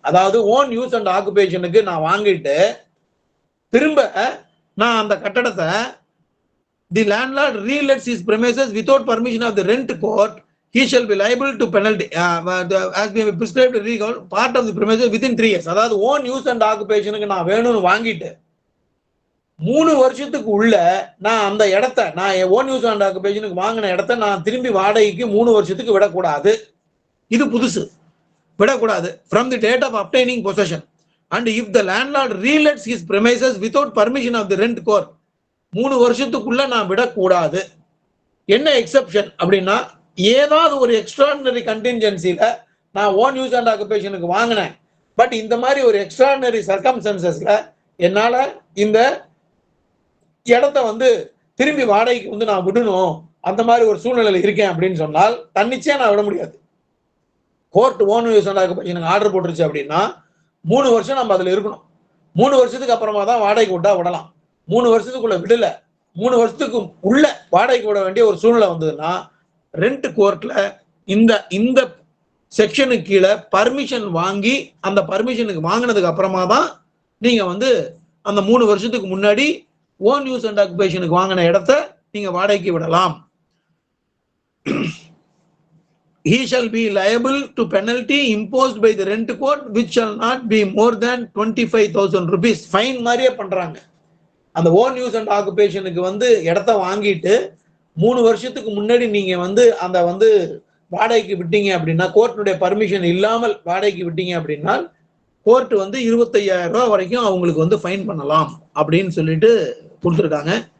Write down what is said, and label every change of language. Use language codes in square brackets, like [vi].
[ta] அதாவது own use and ஆக்குபேஷனுக்கு நான் வாங்கிட்டு திரும்ப நான் அந்த கட்டடத்தை [en] the landlord relets his premises without permission of the rent court, he shall be liable to penalty as may be prescribed legal part of the premises within 3 years. [ta] அதாவது own use and ஆக்குபேஷனுக்கு நான் வேணும்னு வாங்கிட்டு 3 வருஷத்துக்கு உள்ள நான் அந்த இடத்த, நான் ஓன் யூஸ் அண்ட் ஆக்குபேஷனுக்கு வாங்கின இடத்த நான் திரும்பி வாடகைக்கு 3 வருஷத்துக்கு விடக்கூடாது. இது புதுசு, விடக்கூடாது. [en] From the date of obtaining possession, and if the landlord relets his premises without permission of the rent court, [ta] 3 வருஷத்துக்குள்ள நான் விடக்கூடாது. என்ன எக்ஸெப்ஷன் அப்படின்னா, ஏதாவது ஒரு எக்ஸ்ட்ராடினரி கண்டின்ஜென்சில நான் ஓன் யூஸ் அண்ட் ஆக்குபேஷனுக்கு வாங்கினேன், பட் இந்த மாதிரி ஒரு எக்ஸ்ட்ராடினரி சர்க்கம்ஸ்டன்சஸ்ல என்னால இந்த இடத்த வந்து திரும்பி வாடகைக்கு வந்து நான் விடணும், அந்த மாதிரி ஒரு சூழ்நிலையில் இருக்கேன் அப்படின்னு சொன்னால் தன்னிச்சையா நான் விட முடியாது. Court own use and ஆக்குபேஷனுக்கு order போட்டுருச்சு அப்படின்னா 3 வருஷம் நம்ம அதுல இருக்கணும். 3 வருஷத்துக்கு அப்புறமா தான் வாடகைக்கு விட்டா விடலாம். 3 வருஷத்துக்குள்ள விடல, 3 வருஷத்துக்கு உள்ள வாடகைக்கு விட வேண்டிய ஒரு சூழ்நிலை வந்ததுன்னா ரெண்ட் கோர்ட்ல இந்த செக்ஷனுக்கு கீழே பர்மிஷன் வாங்கி, அந்த பர்மிஷனுக்கு வாங்கினதுக்கு அப்புறமா தான் நீங்க வந்து அந்த 3 வருஷத்துக்கு முன்னாடி ஓன் யூஸ் அண்ட் ஆக்குபேஷனுக்கு வாங்கின இடத்த நீங்க வாடகைக்கு விடலாம். [en] He shall be liable to penalty imposed by the rent court which shall not be more than 25,000 rupees. [ta] Fine மாதிரியே பண்றாங்க. அந்த ஓன் யூஸ் அண்ட் ஆக்குபேஷனுக்கு வந்து இடத்த வாங்கிட்டு 3 வருஷத்துக்கு முன்னாடி நீங்க வந்து அந்த வந்து வாடகைக்கு விட்டீங்க அப்படின்னா, கோர்ட்டுடைய பர்மிஷன் இல்லாமல் வாடகைக்கு விட்டீங்க அப்படின்னா கோர்ட் வந்து 25,000 ரூபாய் வரைக்கும் அவங்களுக்கு வந்து ஃபைன் பண்ணலாம் அப்படின்னு சொல்லிட்டு கொடுத்துருக்காங்க.